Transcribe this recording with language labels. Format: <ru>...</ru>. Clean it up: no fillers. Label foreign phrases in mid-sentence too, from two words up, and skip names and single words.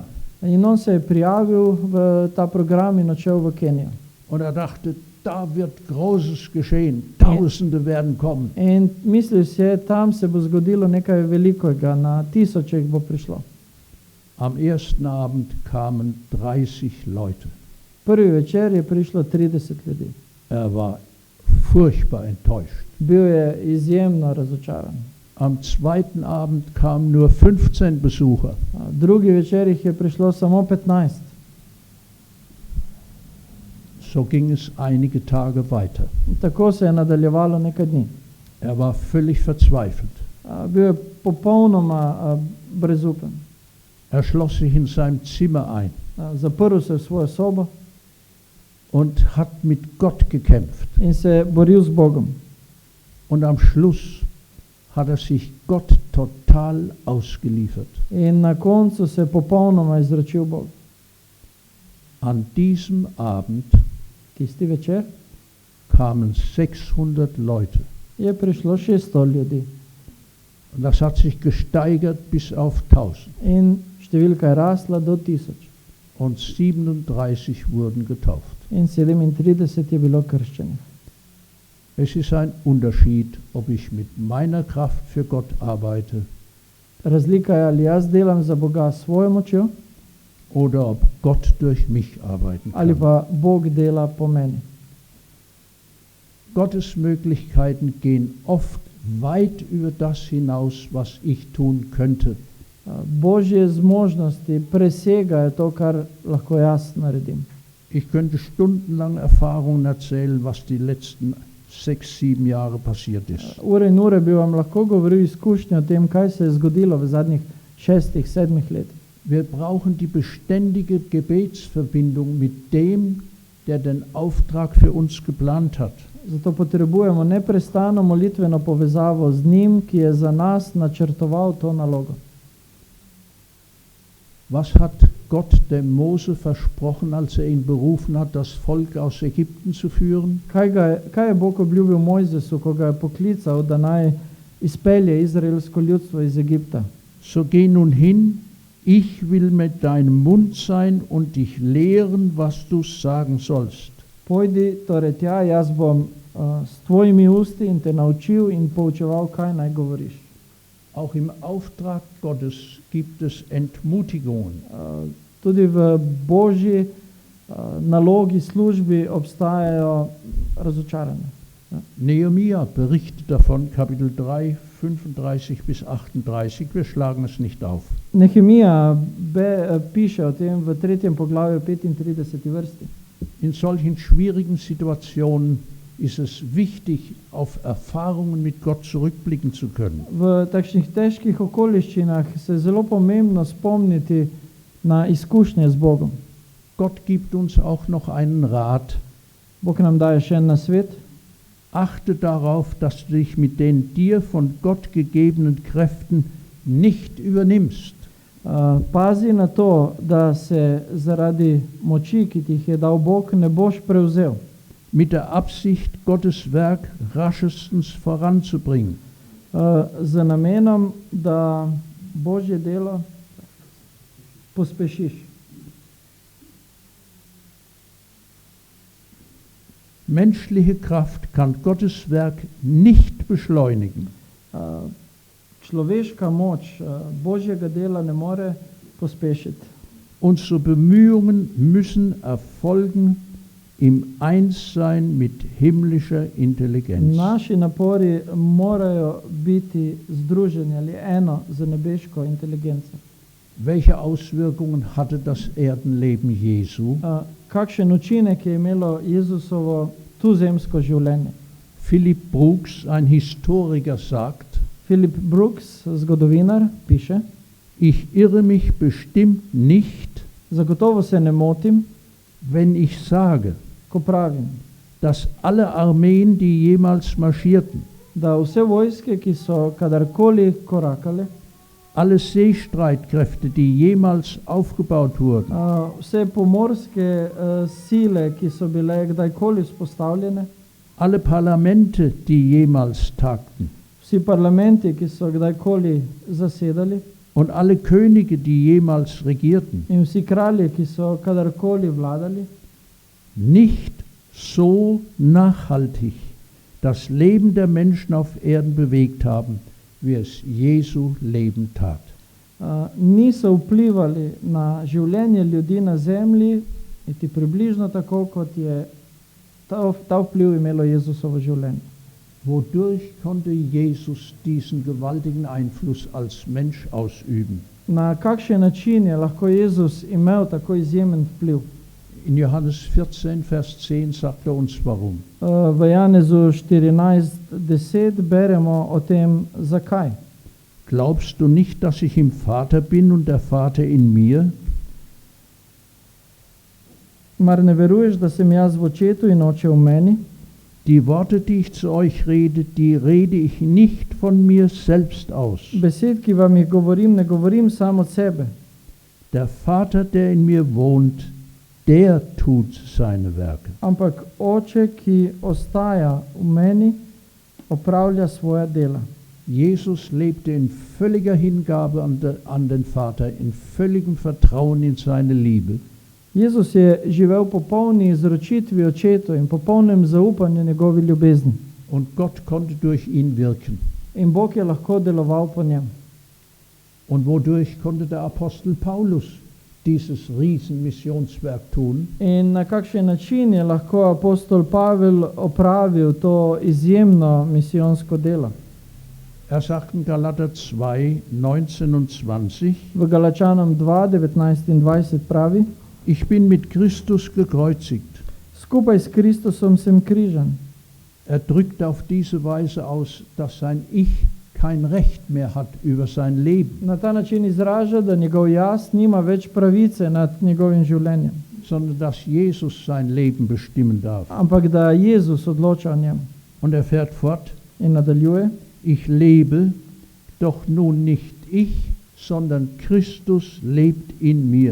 <sl>In on se je prijavil v ta program in odšel v Kenijo.</sl> <de>Und er dachte, da wird Großes geschehen, Tausende werden kommen.</de> <sl>In mislil si je, tam se bo zgodilo nekaj velikega, na tisoče jih bo prišlo.</sl> <de>Am ersten Abend kamen 30 Leute.</de> <sl>Prvi večer je prišlo 30 ljudi.</sl> <de>Er war furchtbar enttäuscht.</de> <sl>Bil je izjemno razočaran.</sl> <de>Am zweiten Abend kamen nur 15 Besucher.</de> <sl>Drugi večer jih je prišlo samo 15.</sl> <de>So ging es einige Tage weiter.</de> <sl>In tako se je nadaljevalo nekaj dni.</sl> <de>Er war völlig verzweifelt.</de> <sl>Bil je popolnoma brezupen.</sl> <de>Er schloss sich in seinem Zimmer ein</de> <sl>Zaprl se je v svojo sobo</sl> <de>und hat mit Gott gekämpft.</de> <sl>in se boril z Bogom.</sl> <de>Und am Schluss hat er sich Gott total ausgeliefert.</de> <sl>In na koncu se je popolnoma izročil Bogu.</sl> <de>An diesem Abend</de> <sl>Tisti večer</sl> <de>kamen 600 Leute.</de> <sl>je prišlo 600 ljudi</sl> <de>Und das hat sich gesteigert bis auf 1000.</de> <sl>in številka je rasla do 1000.</sl> <de>Und 37 wurden getauft.</de> <sl>In 37 je bilo krščenih.</sl> <de>Es ist ein Unterschied, ob ich mit meiner Kraft für Gott arbeite</de> <sl>Razlika je, ali jaz delam za Boga s svojo močjo</sl> <de>oder ob Gott durch mich arbeiten</de> <sl>ali</sl> <de>kann.</de> <sl>pa Bog dela po meni.</sl> <de>Gottes Möglichkeiten gehen oft weit über das hinaus, was ich tun könnte.</de> <sl>Božje zmožnosti presegajo to, kar lahko jaz naredim.</sl> <de>Ich könnte stundenlang Erfahrungen erzählen, was die letzten 6, 7 Jahre passiert ist.</de> <sl>Ure in ure bi vam lahko govoril izkušnje o tem, kaj se je zgodilo v zadnjih 6, 7 letih.</sl> <de>Wir brauchen die beständige Gebetsverbindung mit dem, der den Auftrag für uns geplant hat.</de> <sl>Zato potrebujemo neprestano molitveno povezavo z njim, ki je za nas načrtoval to nalogo.</sl> <de>Was hat Gott dem Mose versprochen, als ihn berufen hat, das Volk aus Ägypten zu führen?</de> <sl>Kaj je Bog obljubil Mojzesu, ko ga je poklical, da naj izpelje izraelsko ljudstvo iz Egipta?</sl> <de>So geh nun hin, ich will mit deinem Mund sein und dich lehren, was du sagen sollst.</de> <sl>Pojdi torej tja, jaz bom s tvojimi usti in te naučil in poučeval, kaj naj govoriš.</sl> <de>Auch im Auftrag Gottes gibt es Entmutigungen.</de> <sl>Tudi v Božji nalogi, službi obstajajo razočaranje.</sl> <de>Nehemia berichtet davon, Kapitel 3, 35 bis 38. Wir schlagen es nicht auf.</de> <sl>Nehemija piše o tem v 3. poglavju 35. vrsti.</sl> <de>In solchen schwierigen Situationen ist es wichtig, auf Erfahrungen mit Gott zurückblicken zu können.</de> <sl>V takšnih težkih okoliščinah se je zelo pomembno spomniti na izkušnje z Bogom.</sl> <de>Gott gibt uns auch noch einen Rat.</de> <sl>Bog nam daje še en nasvet.</sl> <de>Achte darauf, dass du dich mit den dir von Gott gegebenen Kräften nicht übernimmst.</de> <sl>Pazi na to, da se zaradi moči, ki ti jih je dal Bog, ne boš prevzel.</sl> <de>Mit der Absicht, Gottes Werk raschestens voranzubringen.</de> <sl>Z namenom, da Božje delo pospešiš.</sl> <de>Menschliche Kraft kann Gottes Werk nicht beschleunigen.</de> <sl>Človeška moč Božjega dela ne more pospešiti.</sl> <de>Unsere Bemühungen müssen erfolgen im Einssein mit himmlischer Intelligenz.</de> <sl>Naši napori morajo biti združeni ali eno z nebeško inteligenco.</sl> <de>Welche Auswirkungen hatte das Erdenleben Jesu?</de> <sl>Kakšen učinek je imelo Jezusovo tuzemsko življenje?</sl> <de>Philip Brooks, ein Historiker, sagt,</de> <sl>Philip Brooks, zgodovinar, piše:</sl> <de>Ich irre mich bestimmt nicht,</de> <sl>Zagotovo se ne motim,</sl> <de>wenn ich sage,</de> <sl>ko pravim,</sl> <de>dass alle Armeen, die jemals marschierten,</de> <sl>da vse vojske, ki so kadarkoli korakale,</sl> <de>alle Seestreitkräfte, die jemals aufgebaut wurden,</de> <sl>vse pomorske sile, ki so bile kdajkoli vzpostavljene,</sl> <de>alle Parlamente, die jemals tagten,</de> <sl>vsi parlamenti, ki so kdajkoli zasedali,</sl> <de>und alle Könige, die jemals regierten,</de> <sl>in vsi kralji, ki so kadarkoli vladali,</sl> <de>nicht so nachhaltig das Leben der Menschen auf Erden bewegt haben, wie es Jesu Leben tat.</de> <sl>Niso vplivali na življenje ljudi na zemlji, niti približno tako, kot je ta vpliv imelo Jezusovo življenje.</sl> <de>Wodurch konnte Jesus diesen gewaltigen Einfluss als Mensch ausüben?</de> <sl>Na kakšen način je lahko Jezus imel tako izjemen vpliv?</sl> <de>In Johannes 14, Vers 10 sagt er uns warum.</de> <sl>V Janezu 14:10 beremo o tem, zakaj.</sl> <de>Glaubst du nicht, dass ich im Vater bin und der Vater in mir?</de> <sl>Mar ne veruješ, da sem jaz v očetu in oče v meni?</sl> <de>Die Worte, die ich zu euch rede, die rede ich nicht von mir selbst aus.</de> <sl>Besed, ki vam jih govorim, ne govorim sam od sebe.</sl> <de>Der Vater, der in mir wohnt, der tut seine Werke.</de> <sl>Ampak oče, ki ostaja v meni, opravlja svoja dela.</sl> <de>Jesus lebte in völliger Hingabe an den Vater, in völligem Vertrauen in seine Liebe.</de> <sl>Jezus je živel v popolni izročitvi očetu in popolnem zaupanju njegovi ljubezni.</sl> <de>Und Gott konnte durch ihn wirken.</de> <sl>In Bog je lahko deloval po njem.</sl> <de>Und wodurch konnte der Apostel Paulus dieses Riesenmissionswerk tun?</de> <sl>In na kakšen način je lahko apostol Pavel opravil to izjemno misijonsko delo?</sl> <de>Er sagt in Galater 2, 19 und 20,</de> <sl>V Galačanom 2, 19 in 20 pravi:</sl> <de>ich bin mit Christus gekreuzigt.</de> <sl>Skupaj s Kristusom sem križan.</sl> <de>Er drückt auf diese Weise aus, dass sein Ich kein Recht mehr hat über sein Leben,</de> <sl>Na ta način izraža, da njegov jaz nima več pravice nad njegovim življenjem,</sl> <de>sondern dass Jesus sein Leben bestimmen darf.</de> <sl>ampak da Jezus odloča o njem.</sl> <de>Und er fährt fort,</de> <sl>In nadaljuje:</sl> <de>ich lebe, doch nun nicht ich, sondern Christus lebt in mir.</de>